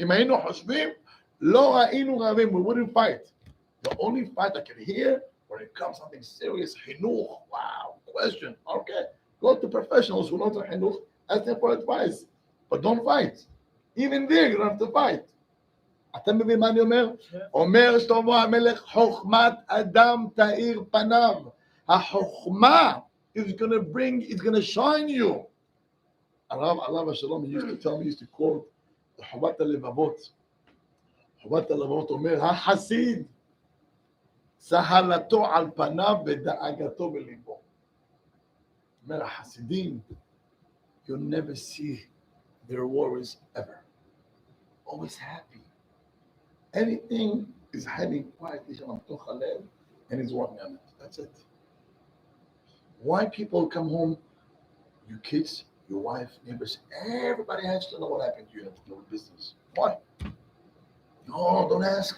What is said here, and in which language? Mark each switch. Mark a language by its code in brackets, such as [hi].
[he] Im haynu hashvim, lo ha'inu ravim. [en] We wouldn't fight. The only fight I can hear When it comes to something serious, chinuch, wow, question. Okay, go to professionals who know the chinuch, ask them for advice. But don't fight. Even there, you don't have to fight. [he] אתה מבין מה אני אומר? אומר שלמה המלך, חוכמת אדם תאיר פניו. החוכמה [en] is going to bring, it's going to shine you. [he] עליו השלום, [en] he used to tell me, he used to quote, חובת הלבבות. [he] חובת הלבבות אומר, החסיד, צהלתו על פניו ודאגתו בליבו. אומר, החסידים, [en] you'll never see their worries ever. Always happy. Anything is hiding quietly and he's working on it. That's it. Why people come home, your kids, your wife, neighbors, everybody has to know what happened to you in the business. Why? No, don't ask.